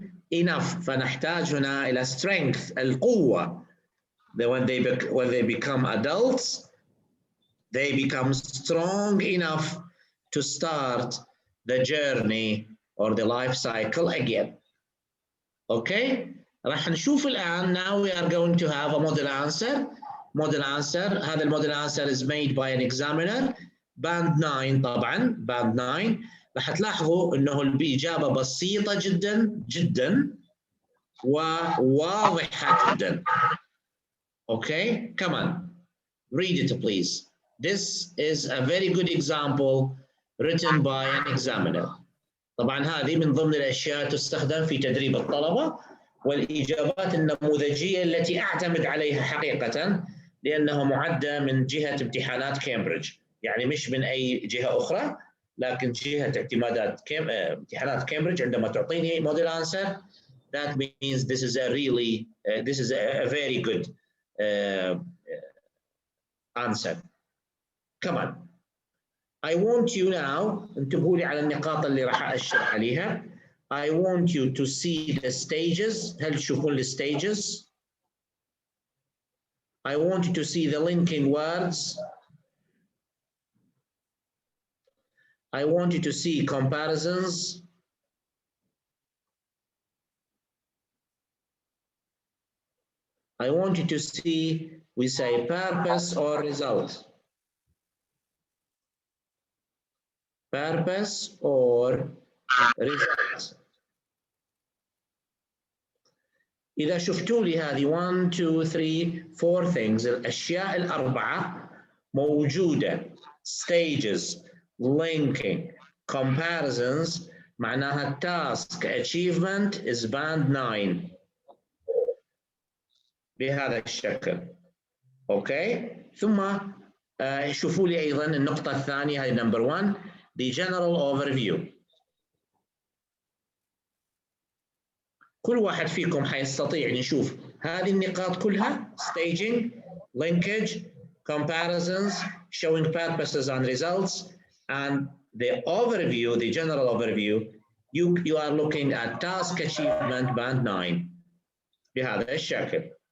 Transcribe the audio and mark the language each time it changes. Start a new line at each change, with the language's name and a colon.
Arabic: فنحتاج هنا إلى strength القوة.
English: When they become adults, they become strong enough to start the journey or the life cycle again.
Arabic: Okay? راح نشوف الآن.
English: Now we are going to have a model answer. Model answer.
Arabic: هذا الموديل
English: answer is made by an examiner. band 9 طبعا. band 9.
Arabic: راح تلاحظوا انه الإجابة بسيطة جدا جدا وواضحة جدا.
English: Okay? Come on. Read it please. This is a very good example written by an examiner.
Arabic: طبعا هذه من ضمن الأشياء تستخدم في تدريب الطلبة والإجابات النموذجية التي أعتمد عليها حقيقة لأنها معدة من جهة امتحانات كامبريدج، يعني مش من أي جهة أخرى لكن جهة اعتمادات امتحانات كامبريدج. عندما تعطيني موديل
English: answer that means this is a really this is a very good answer. Come on. I want you now
Arabic: انتبهوا لي على النقاط اللي راح أشرح عليها.
English: I want you to see the stages.
Arabic: هل تشوفون الstages؟
English: I want you to see the linking words. I want you to see comparisons. I want you to see, we say purpose or result. Purpose or result.
Arabic: إذا شفتوا لي هذه 1 2 3 4 things، الأشياء الأربعة موجودة.
English: stages, linking, comparisons،
Arabic: معناها
English: task achievement is band 9
Arabic: بهذا الشكل. اوكي؟ ثم شوفوا لي أيضا النقطة الثانية هذه
English: number 1 the general overview.
Arabic: كل واحد فيكم حيستطيع يشوف هذه النقاط كلها
English: staging, linkage, comparisons, showing purposes and results, and the overview, the general overview, you are looking at task achievement band 9
Arabic: بهذا الشكل.